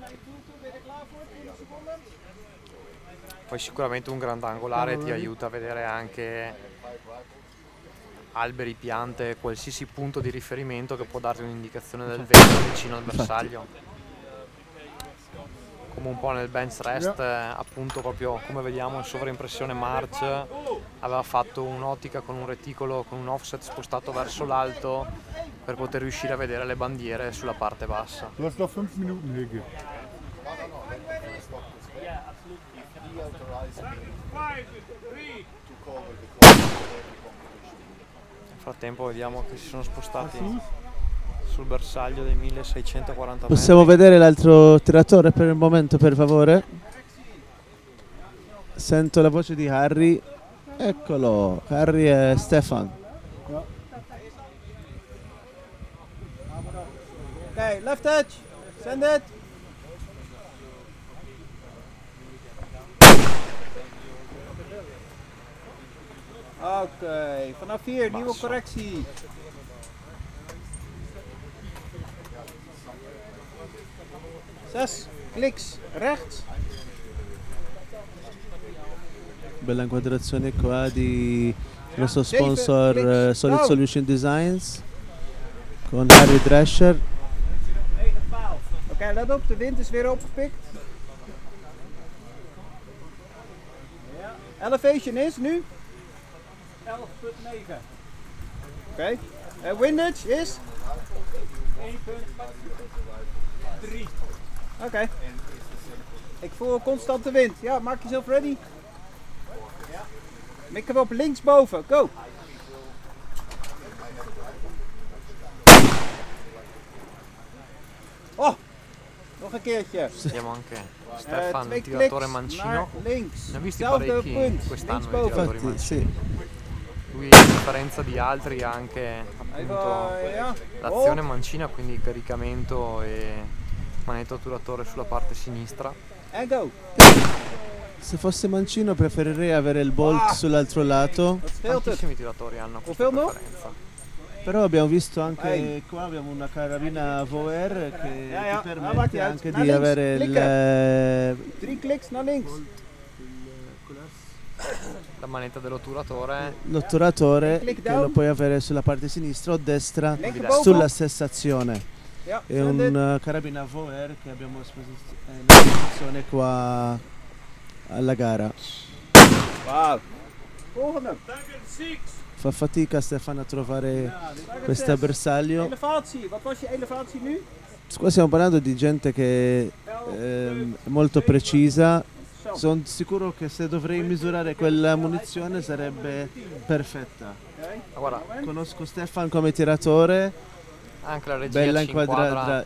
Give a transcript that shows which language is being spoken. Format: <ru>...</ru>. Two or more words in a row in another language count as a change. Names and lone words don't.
<it>Poi sicuramente un grandangolare ti aiuta a vedere anche alberi, piante, qualsiasi punto di riferimento che può darti un'indicazione del vento vicino al bersaglio. come un po' nel</it> <en>bench rest,</en> <it>appunto proprio come vediamo in sovraimpressione March aveva fatto un'ottica con un reticolo con un offset spostato verso l'alto per poter riuscire a vedere le bandiere sulla parte bassa.</it> <de>Du hast noch 5 Minuten, Hege.</de> <en>No, he authorized me to cover the course of every competition.</en> <it>Nel frattempo vediamo che si sono spostati sul bersaglio dei 1640 metri. Possiamo vedere l'altro tiratore per il momento, per favore? Sento la voce di Harry. Eccolo, Harry e Stefan.</it> <en>Okay, left edge. Send it.</en> <nl>Oké, vanaf hier, nieuwe correctie. Zes, kliks, rechts.</nl> <it>Bella inquadrazione qua di nostro sponsor Solid Solution Designs con Harry Drescher.</it> <nl>Oké, let op, de wind is weer opgepikt. Elevation is nu 11,9. Oké, windage is 1,3. Oké. Ik voel constante wind. Ja, maak jezelf ready. Ja. Mik hem op linksboven. Go. Oh, nog een keertje.</nl> <it>Vediamo anche Stefan,</it> <nl>Twee</nl> <it>il tiratore</it> <nl>kliks</nl> <it>mancino.</it> <nl>naar links.</nl> <it>Ne ho visti</it> <nl>Hetzelfde</nl> <it>parecchi</it> <nl>punt,</nl> <it>quest'anno i</it> <nl>linksboven.</nl> <it>tiratori Infatti, mancini. sì. Lui a differenza di altri ha anche appunto</it> <nl>ja.</nl> <it>l'azione mancina, quindi caricamento e manetto otturatore sulla parte sinistra.</it> <nl>En go.</nl> <it>Se fosse mancino preferirei avere il bolt sull'altro lato. Tantissimi tiratori hanno questa preferenza. Però abbiamo visto anche qua abbiamo una carabina VR che</it> <nl>Ja,</nl> <it>ti</it> <nl>ja,</nl> <it>permette</it> <nl>maakt niet uit.</nl> <it>anche</it> <nl>Naar</nl> <it>di</it> <nl>links,</nl> <it>avere</it> <nl>klikken. 3 kliks naar links.</nl> <it>La manetta dell'otturatore. l'otturatore</it> <en>Click</en> <it>che</it> <en>down.</en> <it>lo puoi avere sulla parte sinistra o destra</it> <nl>Linkerboven.</nl> <it>sulla stessa azione.</it> <nl>Ja,</nl> <it>È</it> <en>send it.</en> <it>un carabina VR che abbiamo in esposizione qua alla gara.</it> <nl>Wow. Volgende.</nl> <it>Fa fatica Stefano a trovare questo bersaglio.</it> <nl>Elevatie. Wat was je elevatie nu?</nl> <it>Qua stiamo parlando di gente che è molto precisa. Sono sicuro che se dovrei misurare quella munizione sarebbe perfetta. Guarda, conosco Stefan come tiratore. Anche la regia Bella ci inquadra</it>